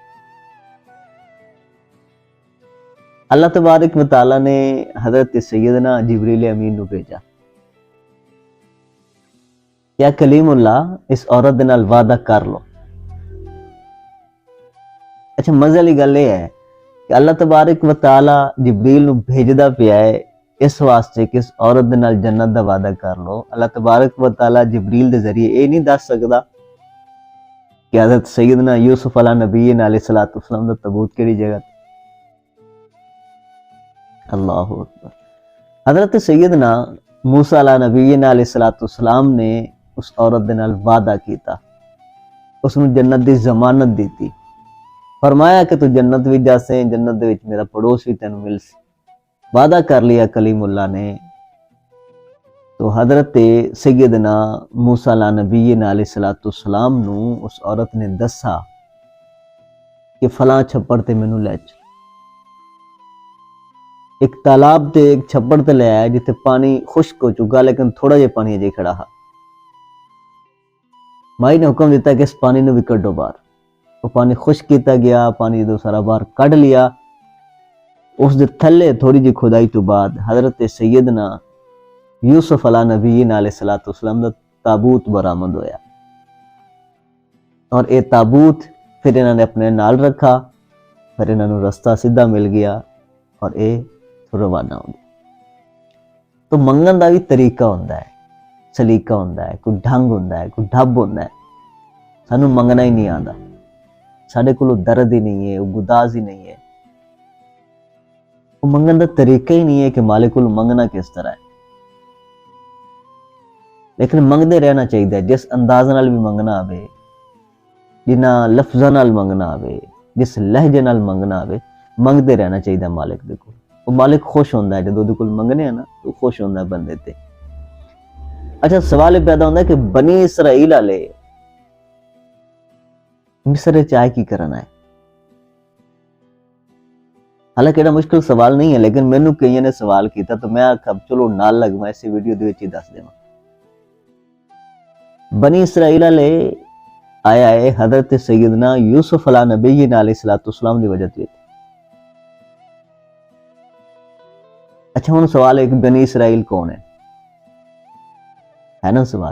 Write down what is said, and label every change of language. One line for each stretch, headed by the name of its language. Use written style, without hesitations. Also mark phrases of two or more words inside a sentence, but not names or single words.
Arabic: اللہ تبارک و تعالیٰ
Punjabi: نے حضرت سیدنا جبریل امین نو بھیجا،
Arabic: یا کلیم اللہ
Punjabi: اس عورت دے نال وعدہ کر لو۔ اچھا مزے والی گل یہ ہے کہ
Arabic: اللہ تبارک و تعالیٰ
Punjabi: جبریل نو بھیجدا پیا ہے اس واسطے کہ اس عورت دے نال جنت دا وعدہ کر لو۔
Arabic: اللہ تبارک و تعالیٰ
Punjabi: جبریل دے ذریعے یہ نہیں دس سکدا کہ حضرت سیدنا یوسف
Arabic: علیہ نبینا علیہ الصلوۃ والسلام
Punjabi: دا تابوت کیڑی جگہ تے؟
Arabic: اللہ اکبر۔
Punjabi: حضرت سیدنا موسیٰ
Arabic: علیہ نبینا علیہ الصلوۃ والسلام
Punjabi: نے اس عورت دے نال وعدہ کیتا، اس نو جنت دی ضمانت دیتی، فرمایا کہ تو جنت بھی جاسے، جنت دے وچ میرا پڑوس بھی تینوں مل سی، وعدہ کر لیا کلیم اللہ نے۔ تو حضرت سیدنا موسیٰ
Arabic: علیہ نبینا علیہ الصلوۃ والسلام
Punjabi: نو اس عورت نے دسا کہ فلاں چھپڑ تے مینوں لے چل، ایک تالاب تے ایک چھپڑ تے لے آیا جتے پانی خشک ہو چکا لیکن تھوڑا جہا پانی اجے کھڑا ہا۔ مائی نے حکم دیتا کہ اس پانی نو بھی کڈو باہر، وہ پانی خشک کیتا گیا، پانی جدوں سارا باہر کڈ لیا، اس دے تھلے تھوڑی جی کھدائی تو بعد حضرت سیدنا یوسف
Arabic: علیہ نبینا علیہ الصلوۃ والسلام
Punjabi: دا تابوت برآمد ہویا، اور اے تابوت پھر انہوں نے اپنے نال رکھا، پھر انہوں نے رستہ سیدھا مل گیا اور اے روانہ ہو گیا۔ تو منگن دا بھی طریقہ ہوندا ہے، سلیقہ ہوندا ہے، کوئی ڈھنگ ہوندا ہے، کوئی ڈھب ہوندا ہے۔ سانوں منگنا ہی نہیں آندا، ساڈے کولوں درد ہی نہیں ہے، گداز ہی نہیں ہے، وہ منگن دا طریقہ ہی نہیں ہے کہ مالک کولوں منگنا کس طرح ہے۔ لیکن منگدے رہنا چاہیے، جس انداز نال بھی منگنا آوے، جنہاں لفظاں نال منگنا آوے، جس لہجے نال منگنا آوے، منگدے رہنا چاہیے مالک دے کول۔ وہ مالک خوش ہوندا ہے جدوں دے کول منگنے ہیں نا، تو خوش ہوندا ہے بندے تے۔ اچھا سوال پیدا ہوندا ہے کہ بنی اسرائیل والے مصر چاہے کی کرنا ہے؟ حالانکہ ایڈا مشکل سوال نہیں ہے، لیکن مینوں کئی نے سوال کیتا تو میں آکھا چلو نال لگ میں اسی ویڈیو دے وچ ہی دس دیواں۔ بنی اسرائیل والے آیا ہے حضرت سیدنا یوسف
Arabic: علیہ نبینا علیہ الصلوۃ والسلام
Punjabi: دی وجہ تے۔ اچھا ہن سوال ہے کہ بنی اسرائیل کون ہے نا سوال؟